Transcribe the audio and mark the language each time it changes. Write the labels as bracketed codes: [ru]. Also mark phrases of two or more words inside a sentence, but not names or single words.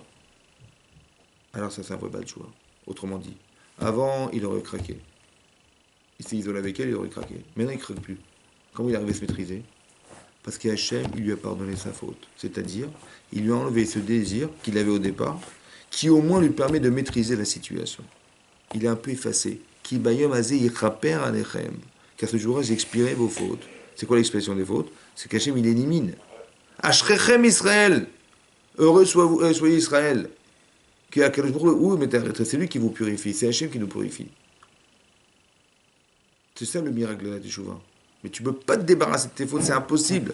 [fr] Alors ça, c'est un vrai [he] בעל תשובה. [fr] Autrement dit, avant, il aurait craqué. Il s'est isolé avec elle, il aurait craqué. Maintenant, il ne craque plus. Comment il est arrivé à se maîtriser? Parce qu'Hachem, il lui a pardonné sa faute. C'est-à-dire, il lui a enlevé ce désir qu'il avait au départ, qui au moins lui permet de maîtriser la situation. Il est un peu effacé. [he] כי ביום הזה יכפר עליכם. [fr] Car ce jour-là, j'ai expiré vos fautes. C'est quoi l'expression des fautes? C'est qu'Hachem, il élimine. [he] אשריכם ישראל. [fr] Heureux soyez Israël. C'est lui qui vous purifie. C'est Hachem qui nous purifie. C'est ça le miracle de la Teshuvah. Mais tu ne peux pas te débarrasser de tes fautes, c'est impossible.